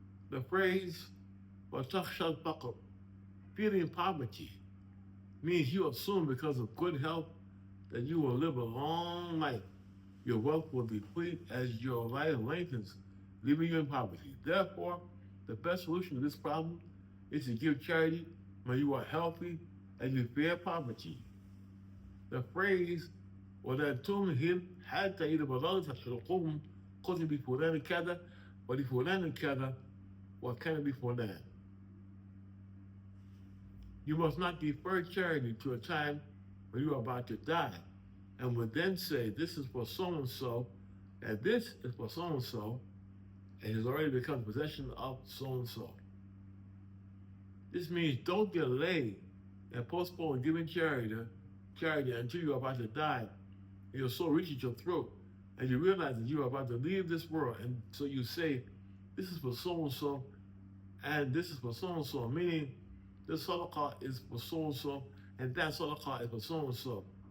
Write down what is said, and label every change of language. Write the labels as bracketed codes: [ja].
[en] The phrase, [ar] وَتَخْشَى الْفَقْرَ, [en] feeling poverty, means you assume because of good health that you will live a long life. Your wealth will deplete as your life lengthens, leaving you in poverty. Therefore, the best solution to this problem is to give charity when you are healthy and you fear poverty. The phrase, [ar] وَلَا تُمْهِلْ حَتَّى إِذَا بَلَغْتَ الْحُلْقُومِ قُلْتُ بِفُلَانٍ كَذَا وَلِفُلَانٍ كَذَا وَكَانَ بِفُلَانٍ. [en] You must not defer charity to a time when you are about to die, and would then say, this is for so-and-so, and this is for so-and-so, and has already become possession of so-and-so. This means don't delay and postpone giving charity until you are about to die, and your soul reaches your throat, and you realize that you are about to leave this world, and so you say, this is for so-and-so, and this is for so-and-so, meaning this sadaqah is for so-and-so, and that sadaqah is for so-and-so.